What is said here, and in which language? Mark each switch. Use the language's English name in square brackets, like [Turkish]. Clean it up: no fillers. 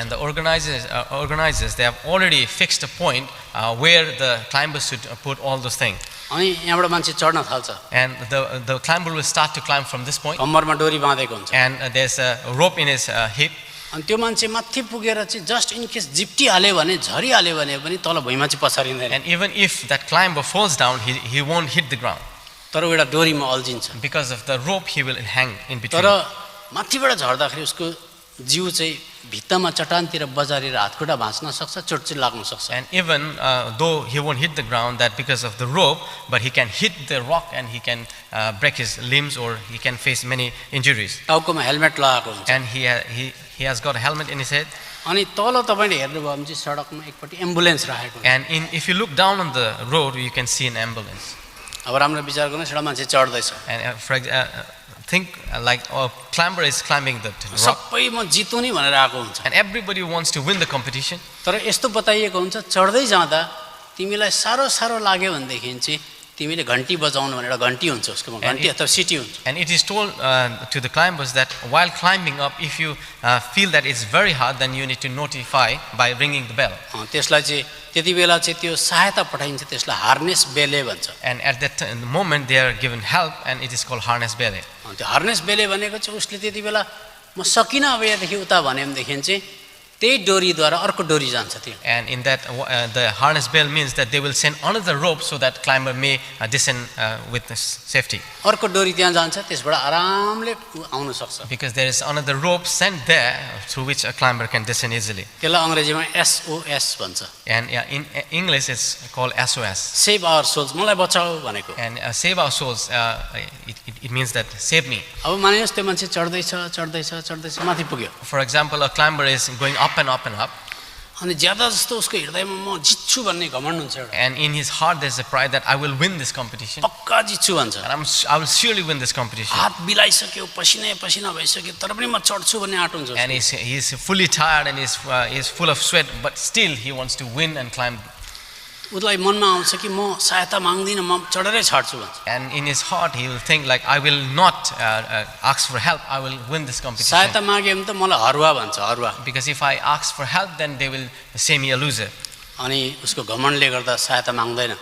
[English] And the organizers they have already fixed a point where the climbers should put all those things. [Nepali] अनि यहाँबाट मान्छे चढ्न थाल्छ. [English] And the climber will start to climb from this point. [Nepali] कम्मरमा डोरी बाँधेको हुन्छ. [English] And there's a rope in his hip. [Nepali] अनि त्यो मान्छे माथि पुगेर चाहिँ [English] just in case [Nepali] झिप्टिहाल्यो भने, झरिहाल्यो भने पनि तल भुइँमा चाहिँ पछारिँदैन. [English] And even if that climber falls down, he won't hit the ground. [Nepali] तर एउटा डोरीमा अल्झिन्छ. [English] Because of the rope, he will hang in between. [Nepali] तर माथिबाट झर्दाखेरि उसको जिउ चाहिँ भित्तामा चट्टानतिर बजारेर हातखुट्टा भाँच्न सक्छ, चोट चाहिँ लाग्न सक्छ. [English] And even though he won't hit the ground, that because of the rope, but he can hit the rock and he can break his limbs or he can face many injuries. [Nepali] टाउकोमा helmet लगाएको हुन्छ. [English] And he has got a helmet in his head. [Nepali] अनि तल तपाईँले हेर्नुभयो भने चाहिँ सडकमा एकपट्टि एम्बुलेन्स राखेको हुन्छ. [English] And if you look down on the road, you can see an ambulance. [Nepali] अब राम्रो विचार गर्नुहोस्, एउटा मान्छे चढ्दैछ. [English] And think like a climber is climbing the rock. [Nepali] सबै म जितु नि भनेर आएको हुन्छ. [English] And everybody wants to win the competition. [Nepali] तर यस्तो बताइएको हुन्छ, चढ्दै जाँदा तिमीलाई साह्रो साह्रो लाग्यो भनेदेखि चाहिँ तिमीले घन्टी बजाउनु भनेर एउटा घन्टी हुन्छ उसकोमा, घन्टी अथवा सिटी हुन्छ. [English] And it is told to the climbers that while climbing up, if you feel that it's very hard, then you need to notify by ringing the bell. [Nepali] त्यसलाई चाहिँ त्यति बेला चाहिँ त्यो सहायता पठाइन्छ, त्यसलाई हार्नेस बेले भन्छ. [English] And at that moment they are given help, and it is called harness belly. [Nepali] त्यो हार्नेस बेले भनेको चाहिँ उसले त्यति बेला म सकिनँ अब यहाँदेखि उता भन्यो भनेदेखि चाहिँ त्यही डोरीद्वारा अर्को डोरी जान्छ त्यो. [English] And in that the harness bell means that they will send another rope so that climber may descend with safety. [Nepali] अर्को डोरी त्यहाँ जान्छ, त्यसबाट आरामले आउन सक्छ. [English] Because there is another rope sent there through which a climber can descend easily. [Nepali] त्यसलाई अङ्ग्रेजीमा SOS भन्छ. [English] And in English it's called SOS. Save our souls, [Nepali] मलाई बचाऊ भनेको. [English] And save our souls, it means that save me. [Nepali] अब मानिनुहोस् त्यो मान्छे चढ्दैछ माथि पुग्यो. [English] For example, a climber is going up and up and up. [Nepali] अनि ज्यादा जस्तो उसको हृदयमा म जित्छु भन्ने घमण्ड हुन्छ एउटा. [English] And in his heart there's a pride that I will win this competition. [Nepali] पक्का जित्छु भन्छ. [English] And I will surely win this competition. [Nepali] हात बिलाइसक्यो, पसिना भइसक्यो, तर पनि म चढ्छु भन्ने आँट हुन्छ. [English] And he is fully tired and he is full of sweat, but still he wants to win and climb. [Nepali] उसलाई मनमा आउँछ कि म सहायता माग्दिनँ, म चढेरै छाड्छु भन्छ. [English] And in his heart he will think like I will not ask for help, I will win this competition. [Nepali] सहायता मागे भने त मलाई हरुवा भन्छ, हरुवा. [English] Because if I ask for help, then they will say me a loser. [Nepali] अनि उसको घमण्डले गर्दा सहायता माग्दैन.